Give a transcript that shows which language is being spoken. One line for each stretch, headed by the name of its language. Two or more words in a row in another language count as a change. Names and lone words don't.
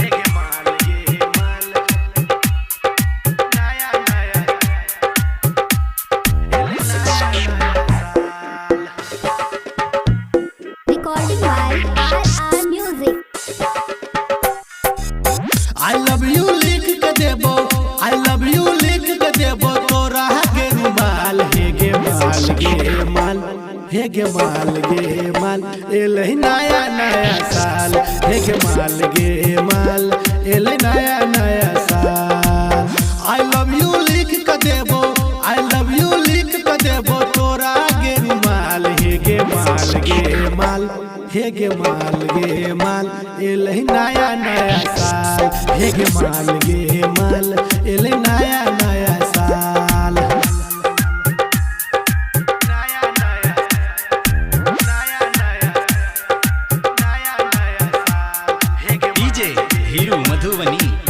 English: Recording by RR Music. I love you
Maithili: लिख के देबो,
English: I love you
Maithili: लिख के देबो तोरा के रुमाल। हे गे माल गे माल, हे गे माल गे माल, एले नया नया साल। हे गे माल गे माल, एले नया नया साल।
English: I love you
Maithili: लिख के देबो,
English: I love you
Maithili: लिख के देबो तोरा के रुमाल। हे गे माल गे माल, हे गे माल गे माल, एले नया नया साल। हे गे माल गे माल, एले नया नया साल। डीजे हीरू मधुबनी।